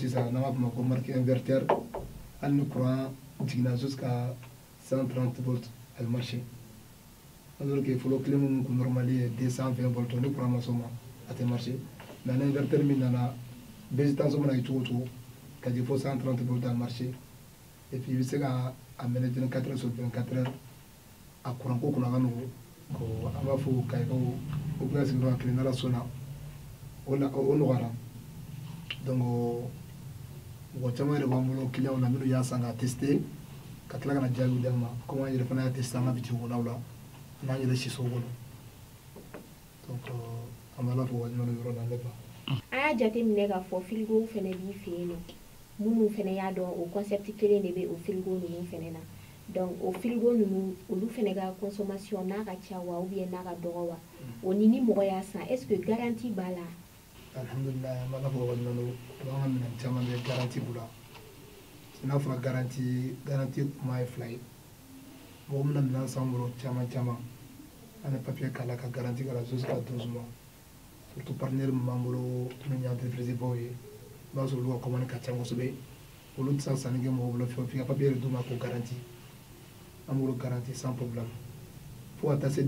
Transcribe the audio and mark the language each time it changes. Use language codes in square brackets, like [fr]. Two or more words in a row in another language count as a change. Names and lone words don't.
[bm] sisan n'an b'a fɔ o ma ko marque inverter hali ni courant jiginna [fr] jusqu'à 130 volts [bm] a bɛ marcher [fr] alors que [bm] fɔlɔ clim min kun normal ye 220 volts ni courant ma sɔn ma a tɛ marcher mais an inverter min nana [fr] baisse de tension [bm] mana kɛ cogo o cogo ka jigin fo 130 volts a bɛ marcher [fr] et puis [bm] i bɛ se ka a manager [fr] 24 heures sur 24 heures [bm] a courant ko kunna ka nɔgɔ an b'a fɔ Kayikaw u bɛ ka sigi dɔrɔn a kelen n'Ala sɔnna o nɔgɔyara donc mɔgɔ caman yɛrɛ b'an bolo clients na minnu y'a san k'a tester ka tila ka na jaabiw d'an ma comme an yɛrɛ fana y'a tester an ka bitiki kɔnɔnaw la n'an yɛrɛ siso kɔnɔ donc an bɛ Ala fo ka ɲuman yɔrɔ la ne ba. An y'a jateminɛ k'a fɔ frigo fana b'i fɛ yen nɔ minnu fana y'a dɔn o concept kelen de bɛ o frigo ninnu fana na donc o frigo ninnu olu fana ka consommation n'a ka ca wa [fr] ou bien [bm] n'a ka dɔgɔ wa o ni mɔgɔ y'a san [fr] est ce que garantie [bm] b'a la. Alhamdulillah an bɛ Ala fo ka ɲuman don an ka minɛn caman bɛ garantie b'u la n'a fɔra garantie kuma ye fila ye mɔgɔ min na minɛn san bolo caman an bɛ papier k'a la ka garantie k'a la [fr] jusqu'à 12 mois [bm] surtout partenaire min b'an bolo min ye entreprise baw ye i b'a sɔrɔ olu ka commande ka ca kosɛbɛ olu tɛ se ka sanni kɛ mɔgɔ bolo f'i ka papier de d'u ma ko garantie an b'olu garantie [fr] sans problème [bm] fo ka taa se